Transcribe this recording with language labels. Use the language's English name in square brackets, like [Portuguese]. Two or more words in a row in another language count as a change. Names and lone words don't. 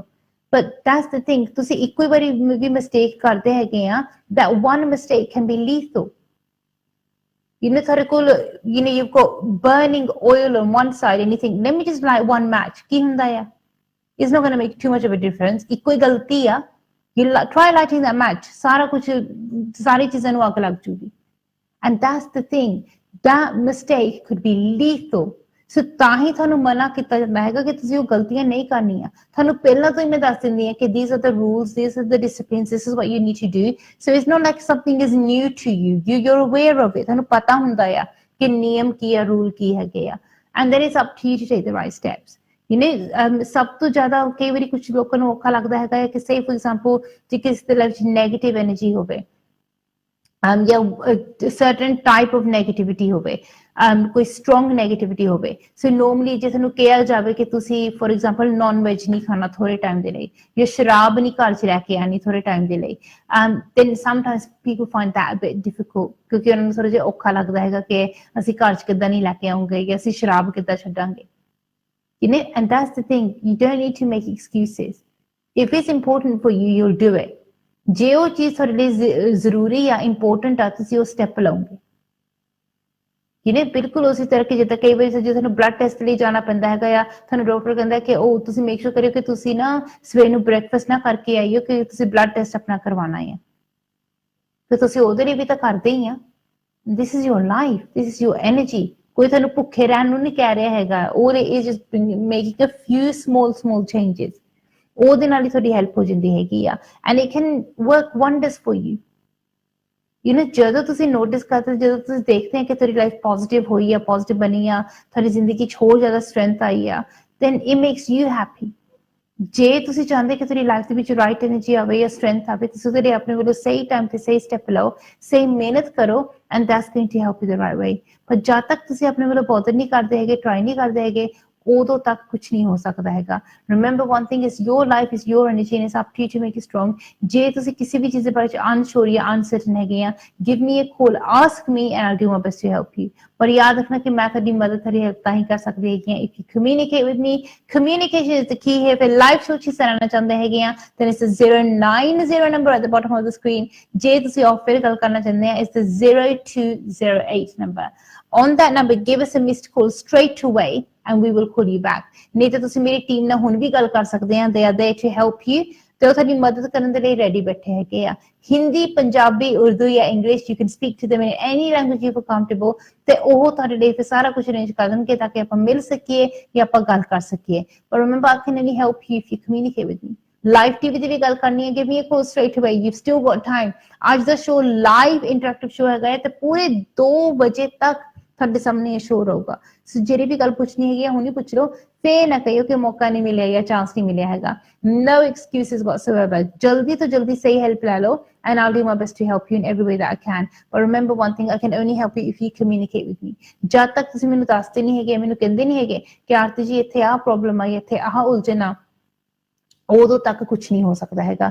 [English] But that's the thing, [Punjabi] ਤੁਸੀਂ ਇੱਕੋ ਹੀ ਵਾਰੀ ਵੀ ਮਿਸਟੇਕ ਕਰਦੇ ਹੈਗੇ ਆ, [English] that one mistake can be lethal. [Punjabi] ਤੁਹਾਡੇ ਕੋਲ [English] you've got burning oil on one side and you think, let me just light one match. [Punjabi] ਕੀ ਹੁੰਦਾ ਆ? [English] It's not going to make too much of a difference. [Punjabi] ਇੱਕੋ ਹੀ ਗਲਤੀ ਆ, [English] you try lighting that match, [Punjabi] ਸਾਰਾ ਕੁਝ, ਸਾਰੀ ਚੀਜ਼ਾਂ ਨੂੰ ਅੱਗ ਲੱਗ ਜੂਗੀ. [English] And that's the thing, that mistake could be lethal. [Punjabi] So ਤਾਂ ਹੀ ਤੁਹਾਨੂੰ ਮਨਾ ਕੀਤਾ ਜਾਂਦਾ ਹੈਗਾ ਕਿ ਤੁਸੀਂ ਉਹ ਗਲਤੀਆਂ ਨਹੀਂ ਕਰਨੀਆਂ. ਤੁਹਾਨੂੰ ਪਹਿਲਾਂ ਤੋਂ ਹੀ ਮੈਂ ਦੱਸ ਦਿੰਦੀ ਹਾਂ ਕਿ [English] these are the rules, these are the disciplines, this is what you need to do. So it's not like something is new to you. You're aware of it. [Punjabi] ਤੁਹਾਨੂੰ ਪਤਾ ਹੁੰਦਾ ਆ ਕਿ ਨਿਯਮ ਕੀ ਆ, ਰੂਲ ਕੀ ਹੈਗੇ ਆ. [English] And then it's up to you to take the right steps. [Punjabi] ਸਭ ਤੋਂ ਜ਼ਿਆਦਾ ਕਈ ਵਾਰੀ ਕੁਝ ਲੋਕਾਂ ਨੂੰ ਔਖਾ ਲੱਗਦਾ ਹੈਗਾ ਕਿ [English] say for example [Punjabi] ਜੇ ਕਿਸੇ ਦੇ ਲਾਈਫ 'ਚ [English] negative energy [Punjabi] ਹੋਵੇ, ਜਾਂ [English] certain type of negativity [Punjabi] ਹੋਵੇ, ਕੋਈ [English] strong negativity [Punjabi] ਹੋਵੇ। [English] so normally [Punjabi] ਜੇ ਤੁਹਾਨੂੰ ਕਿਹਾ ਜਾਵੇ ਕਿ ਤੁਸੀਂ [English] for example non veg [Punjabi] ਨਹੀਂ ਖਾਣਾ ਥੋੜੇ ਟਾਈਮ ਦੇ ਲਈ, ਜਾਂ ਸ਼ਰਾਬ ਨਹੀਂ ਘਰ 'ਚ ਲੈ ਕੇ ਆਣੀ ਥੋੜੇ ਟਾਈਮ ਦੇ ਲਈ, [English] then sometimes people find that a bit difficult, [Punjabi] ਕਿਉਂਕਿ ਉਹਨਾਂ ਨੂੰ ਥੋੜਾ ਜਿਹਾ ਔਖਾ ਲੱਗਦਾ ਹੈਗਾ ਕਿ ਅਸੀਂ ਘਰ 'ਚ ਕਿੱਦਾਂ ਨਹੀਂ ਲੈ ਕੇ ਆਉਂਗੇ ਜਾਂ ਅਸੀਂ ਸ਼ਰਾਬ ਕਿੱਦਾਂ ਛੱਡਾਂਗੇ। [English] You know, and that's the thing, you don't need to make excuses. If it's important for you, you'll do it. [Punjabi] ਜੇ ਉਹ ਚੀਜ਼ ਤੁਹਾਡੇ ਲਈ ਜ਼ਰੂਰੀ ਆ ਇੰਪੋਰਟੈਂਟ ਆ, ਤੁਸੀਂ ਉਹ ਸਟੈਪ ਲਓਗੇ। ਜਿਹਨੇ ਬਿਲਕੁਲ ਉਸੇ ਤਰ੍ਹਾਂ ਕਿ ਜਿੱਦਾਂ ਕਈ ਵਾਰੀ ਜੇ ਤੁਹਾਨੂੰ [English] blood test [Punjabi] ਲਈ ਜਾਣਾ ਪੈਂਦਾ ਹੈਗਾ ਆ, ਤੁਹਾਨੂੰ ਡਾਕਟਰ ਕਹਿੰਦਾ ਕਿ ਉਹ ਤੁਸੀਂ [English] make sure [Punjabi] ਕਰਿਓ ਕਿ ਤੁਸੀਂ ਨਾ ਸਵੇਰ ਨੂੰ ਬ੍ਰੇਕਫਾਸਟ ਨਾ ਕਰਕੇ ਆਈਓ ਕਿ ਤੁਸੀਂ [English] blood test [Punjabi] ਆਪਣਾ ਕਰਵਾਉਣਾ ਹੈ, ਤੇ ਤੁਸੀਂ ਉਹਦੇ ਲਈ ਵੀ ਤਾਂ ਕਰਦੇ ਹੀ ਆ। [English] This is your life, this is your energy. [Punjabi] ਕੋਈ ਤੁਹਾਨੂੰ ਭੁੱਖੇ ਰਹਿਣ ਨੂੰ ਨਹੀਂ ਕਹਿ ਰਿਹਾ ਹੈਗਾ, ਉਹ [English] is just making a few small changes, [Punjabi] ਉਹਦੇ ਨਾਲ ਹੀ ਤੁਹਾਡੀ ਹੈਲਪ ਹੋ ਜਾਂਦੀ ਹੈਗੀ ਆ, [English] and it can work wonders for you. you know, [Punjabi] ਜਦੋਂ ਤੁਸੀਂ ਨੋਟਿਸ ਕਰਦੇ, ਜਦੋਂ ਤੁਸੀਂ ਦੇਖਦੇ ਆ ਕਿ ਤੁਹਾਡੀ [English] life positive [Punjabi] ਹੋਈ ਆ, ਪੋਜ਼ਿਟਿਵ ਬਣੀ ਆ, ਤੁਹਾਡੀ ਜ਼ਿੰਦਗੀ 'ਚ ਹੋਰ ਜ਼ਿਆਦਾ ਸਟਰੈਂਥ ਆਈ ਆ, [English] then it makes you happy। [Punjabi] ਜੇ ਤੁਸੀਂ ਚਾਹੁੰਦੇ ਕਿ ਤੁਹਾਡੀ ਲਾਈਫ ਦੇ ਵਿੱਚ [English] right energy [Punjabi] ਆਵੇ ਜਾਂ ਸਟਰੈਂਥ ਆਵੇ, ਤੁਸੀਂ ਉਹਦੇ ਲਈ ਆਪਣੇ ਵੱਲੋਂ ਸਹੀ ਟਾਈਮ ਤੇ ਸਹੀ ਸਟੈਪ ਲਓ, ਸਹੀ ਮਿਹਨਤ ਕਰੋ, [English] and that's going to help you the right way. [Punjabi] ਪਰ ਜਦ ਤੱਕ ਤੁਸੀਂ ਆਪਣੇ ਵੱਲੋਂ ਬੋਦਰ ਨਹੀਂ ਕਰਦੇ ਹੈਗੇ, ਟਰਾਈ ਨਹੀਂ ਕਰਦੇ ਹੈਗੇ, ਉਦੋਂ ਤੱਕ ਕੁਝ ਨਹੀਂ ਹੋ ਸਕਦਾ ਹੈਗਾ। [English] Remember one thing is your life is your energy and it's up to you to make it strong. [Punjabi] ਜੇ ਤੁਸੀਂ ਕਿਸੇ ਵੀ ਚੀਜ਼ ਦੇ ਬਾਰੇ ਅਨਸ਼ੋਰ ਜਾਂ ਅਨਸਰਟਨ ਹੈਗੇ ਆ, [English] give me a call, ask me and I'll do my best to help you. [Punjabi] ਪਰ ਯਾਦ ਰੱਖਣਾ ਕਿ ਮੈਂ ਤੁਹਾਡੀ ਮਦਦ, ਤੁਹਾਡੀ ਹੈਲਪ ਤਾਂ ਹੀ ਕਰ ਸਕਦੀ ਹੈਗੀ ਹਾਂ [English] if you communicate with me. communication is the key [Punjabi] ਹੈ। ਫਿਰ [English] live show [Punjabi] 'ਚ ਹਿੱਸਾ ਲੈਣਾ ਚਾਹੁੰਦੇ ਹੈਗੇ ਆ, [English] then it's the 090 number at the bottom of the screen। [Punjabi] ਜੇ ਤੁਸੀਂ ਆਫ ਫਿਰ ਗੱਲ ਕਰਨਾ ਚਾਹੁੰਦੇ ਆ, [English] it's the 0208 number। On that number, give us a missed call straight away and we will call you back। [Punjabi] ਨਹੀਂ ਤਾਂ ਤੁਸੀਂ ਮੇਰੀ ਟੀਮ ਨਾਲ ਹੁਣ ਵੀ ਗੱਲ ਕਰ ਸਕਦੇ ਆ, [English] they are there to help you। [Punjabi] ਤੇ ਉਹ ਤੁਹਾਡੀ ਮਦਦ ਕਰਨ ਦੇ ਲਈ ਰੈਡੀ ਬੈਠੇ ਹੈਗੇ ਆ। ਹਿੰਦੀ, ਪੰਜਾਬੀ, ਉਰਦੂ ਜਾਂ ਇੰਗਲਿਸ਼, [English] you can speak to them in any language you feel comfortable। [Punjabi] ਤੇ ਉਹ ਤੁਹਾਡੇ ਲਈ ਫਿਰ ਸਾਰਾ ਕੁਝ ਅਰੇਂਜ ਕਰ ਦੇਣਗੇ ਤਾਂ ਕਿ ਆਪਾਂ ਮਿਲ ਸਕੀਏ ਜਾਂ ਆਪਾਂ ਗੱਲ ਕਰ ਸਕੀਏ। [English] But remember, I can only help you if you communicate with me। live TV [Punjabi] ਦੀ ਵੀ ਗੱਲ ਕਰਨੀ ਹੈ, [English] give me a call straight away, you've still got time। [Punjabi] ਅੱਜ ਦਾ ਸ਼ੋਅ [English] live interactive show [Punjabi] ਹੈਗਾ ਹੈ ਤੇ ਪੂਰੇ 2 ਵਜੇ ਤੱਕ ਤੁਹਾਡੇ ਸਾਹਮਣੇ ਇਹ ਸ਼ੋਅ ਰਹੂਗਾ। ਸੋ ਜਿਹੜੀ ਵੀ ਗੱਲ ਪੁੱਛਣੀ ਹੈਗੀ ਆ ਹੁਣੀ ਪੁੱਛ ਲਓ, ਫੇਰ ਨਾ ਕਹੀਓ ਕਿ ਮੌਕਾ ਨਹੀਂ ਮਿਲਿਆ ਜਾਂ ਚਾਂਸ ਨਹੀਂ ਮਿਲਿਆ ਹੈਗਾ। [English] No excuses whatsoever। [Punjabi] ਜਲਦੀ ਤੋਂ ਜਲਦੀ ਸਹੀ ਹੈਲਪ ਲੈ ਲਓ [English] and I'll do my best to help you in every way that I can। But remember one thing, I can only help you if you communicate with me। [Punjabi] ਜਦ ਤੱਕ ਤੁਸੀਂ ਮੈਨੂੰ ਦੱਸਦੇ ਨਹੀਂ ਹੈਗੇ, ਮੈਨੂੰ ਕਹਿੰਦੇ ਨਹੀਂ ਹੈਗੇ ਕਿ ਆਰਤੀ ਜੀ ਇੱਥੇ ਆਹ ਪ੍ਰੋਬਲਮ ਆਈ, ਇੱਥੇ ਆਹ ਉਲਝਣ ਆ, ਉਦੋਂ ਤੱਕ ਕੁਝ ਨਹੀਂ ਹੋ ਸਕਦਾ ਹੈਗਾ।